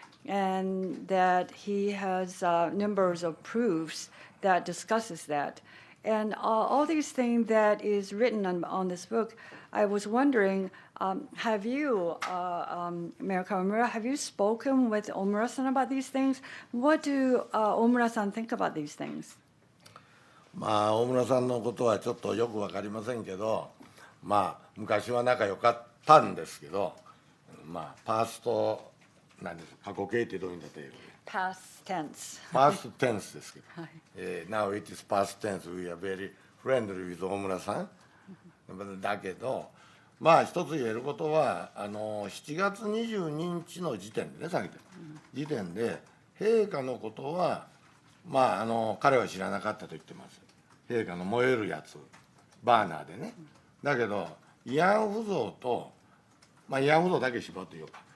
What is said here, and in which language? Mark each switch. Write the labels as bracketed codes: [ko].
[en] And that he has numbers of proofs that discusses that. And all these things that is written on this book, I was wondering, have you, Mayor Kawamura, have you spoken with Omura-san about these things? What do Omura-san think about these things? [ja] まあ大村さんのことはちょっとよくわかりませんけど、まあ昔は仲良かったんですけど、まあパースト何ですか、過去形ってどういうんだったらいいの？ [en] Past tense. Past tense [ja] ですけど、はい [en] Now it is past tense. We are very friendly with 大村さん。 [ja] だけど、まあ一つ言えることは7月22日の時点でね、さっき時点で陛下のことはまあ彼は知らなかったと言ってます。陛下の燃えるやつ、バーナーでね。だけど慰安婦像と、まあ慰安婦像だけ絞って言おうか。